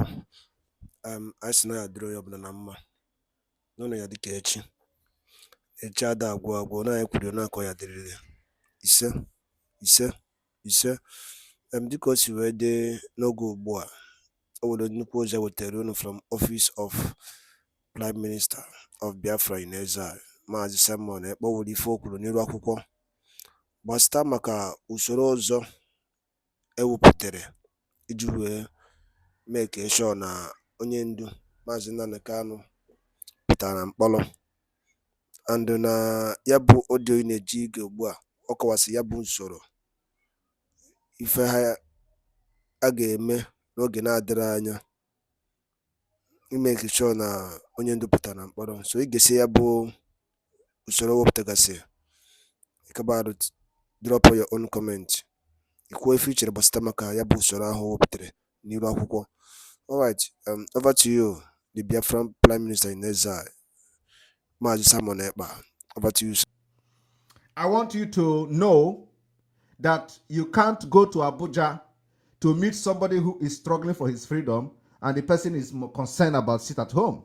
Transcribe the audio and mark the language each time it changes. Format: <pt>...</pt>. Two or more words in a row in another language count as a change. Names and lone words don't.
<ig>Anyị sị na ya dịrị onye ọbụla na mma, n'ụlọ ya dịka echi. Echi ada agwụ agwụ, na anyị kwuru na akọ ya dịrịrị ise ise ise. Dịka o si wee dị n'oge ugbu a, o nwere nnukwu ozi wetara unu</ig> <en>from Office of Prime Minister of Biafra in exile,</en> <ig>Maazị Simon Ekpa nwere ife o kwuru n'iru akwụkwọ gbasịta maka usoro ọzọ ewepụtara iji wee mee ka sure na onye ndu Maazị Nnamdi Kanu pụtara na mkpọrọ, and na ya bụ audio ị na-eji ige ugbu a, ọ kọwasị ya bụ usoro ife ha a ga-eme n'oge na-adịrị anya ime ka sure na onye ndu pụtara na mkpọrọ. So ị ga-esi ya bụ usoro wepụtagasị, ịkabara</ig> <en>drop your own comment,</en> <ig>ikwuo ife ichere gbasịta maka ya bụ usoro ahụ wepụtara n'iru akwụkwọ.</ig> <en>Alright, over to you, the Biafran Prime Minister in exile, Maazị Simon Ekpa. Over to you, sir. I want you to know that you can't go to Abuja to meet somebody who is struggling for his freedom and the person is more concerned about sit at home.</en>